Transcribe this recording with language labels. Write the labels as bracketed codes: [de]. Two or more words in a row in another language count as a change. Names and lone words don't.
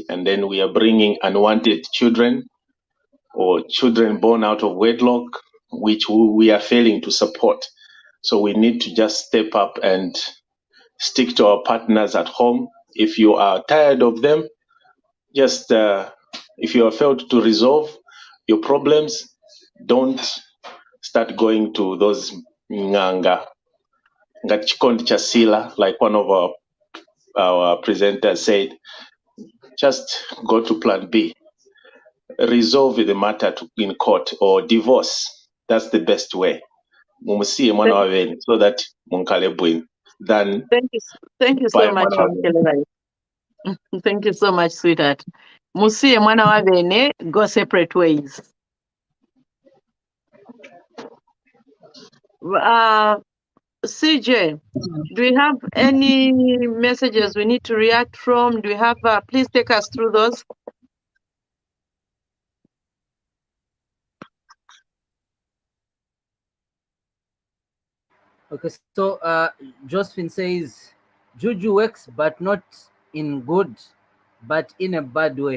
[en] And then we are bringing unwanted children or children born out of wedlock, which we are failing to support. So we need to just step up and stick to our partners at home. If you are tired of them, just if you have failed to resolve your problems, don't start going to those [ny] nganga chikondi chasila, [en] like one of our presenters said. Just go to plan B. Resolve the matter in court or divorce. That's the best way. [ny] Mumusiye mwana wa bene, [en] so that [ny] munkale bwin [en] than Thank you buy so much, [ny] mwana wa bene. Wamkelera. [en] Thank you so much, sweetheart. [ny] Musiye mwana wa bene, [en] go separate ways. CJ, do we have any messages we need to react from? Do we have, please take us through those. Okay, so Josephine says, Juju works, but not in good, but in a bad way.